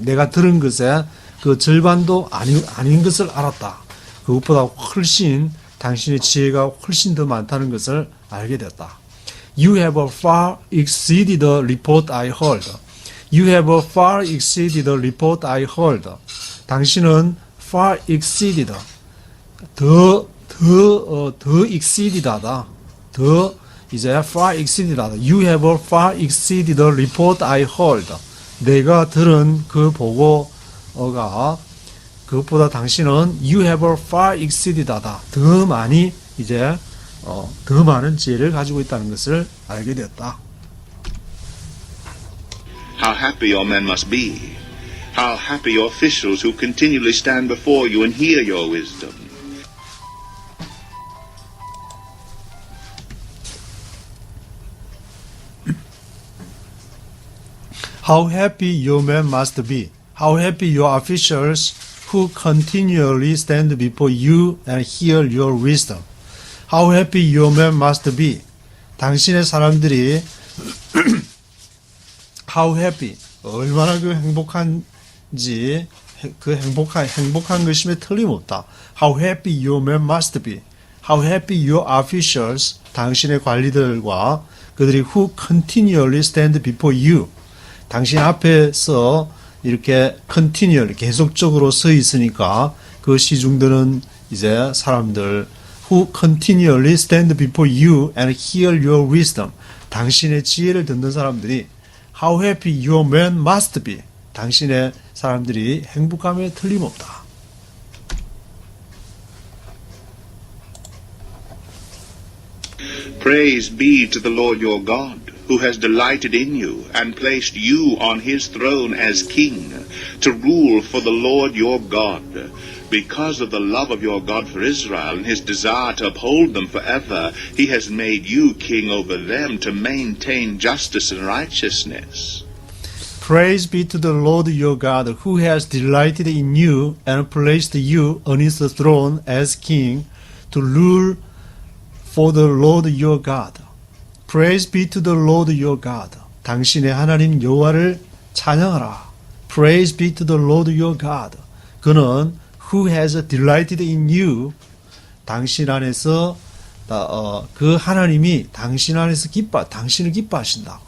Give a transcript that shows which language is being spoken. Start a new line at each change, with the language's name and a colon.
Korean: 내가 들은 것에 절반도 아닌 것을 알았다. 그것보다 훨씬 당신의 지혜가 훨씬 더 많다는 것을 알게 되었다.
English: You have far exceeded the report I heard. You have far exceeded the report I heard.
Korean: 당신은
English: far exceeded.
Korean: 더 exceeded하다. 이제
English: far exceeded하다. You have far exceeded the report I heard.
Korean: 내가 들은 보고가 그것보다 당신은
English: you have far exceeded
Korean: 하다. 더 많이 이제 더 많은 지혜를 가지고 있다는 것을 알게 되었다.
English: How happy your men must be. How happy your officials who continually stand before you and hear your wisdom. How happy your men must be. How happy your officials who continually stand before you and hear your wisdom. How happy your men must be.
Korean: 당신의 사람들이
English: how happy
Korean: 얼마나 행복한지 행복한 것임에 틀림없다.
English: How happy your men must be. How happy your officials
Korean: 당신의 관리들과 그들이
English: who continually stand before you.
Korean: 당신 앞에서 이렇게 continually 계속적으로 서 있으니까 시중들은 이제 사람들
English: who continually stand before you and hear your wisdom.
Korean: 당신의 지혜를 듣는 사람들이
English: how happy your man must be.
Korean: 당신의 사람들이 행복함에 틀림없다.
English: Praise be to the Lord your God, who has delighted in you and placed you on his throne as king, to rule for the Lord your God. Because of the love of your God for Israel and his desire to uphold them forever, he has made you king over them to maintain justice and righteousness. Praise be to the Lord your God, who has delighted in you and placed you on his throne as king, to rule for the Lord your God. Praise be to the Lord your God.
Korean: 당신의 하나님 여호와를 찬양하라.
English: Praise be to the Lord your God.
Korean: 그는
English: who has delighted in you.
Korean: 당신 안에서 그 하나님이 당신 안에서 당신을 기뻐하신다.